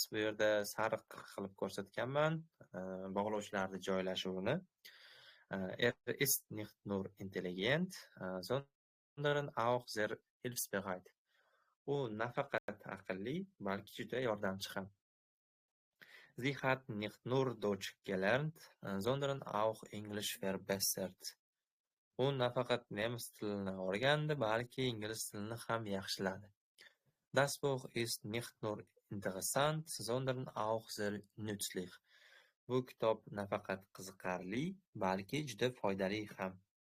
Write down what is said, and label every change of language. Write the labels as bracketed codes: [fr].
[uz] Bu yerda sariq qilib ko'rsatganman bog'lovchilarni joylashuvini. [de] Ist nicht nur intelligent, sondern auch sehr hilfsbereit. [uz] U nafaqat aqlli, balki juda yordamchi ham. [de] Sie hat nicht nur Deutsch gelernt, sondern auch Englisch verbessert. [uz] U nafaqat nemis tilini o'rgandi, balki ingliz tilini ham yaxshiladi. [de] Das Buch ist nicht nur interessant, sondern auch sehr nützlich. [uz] Bu kitob nafaqat qiziqarli, balki juda foydali ham.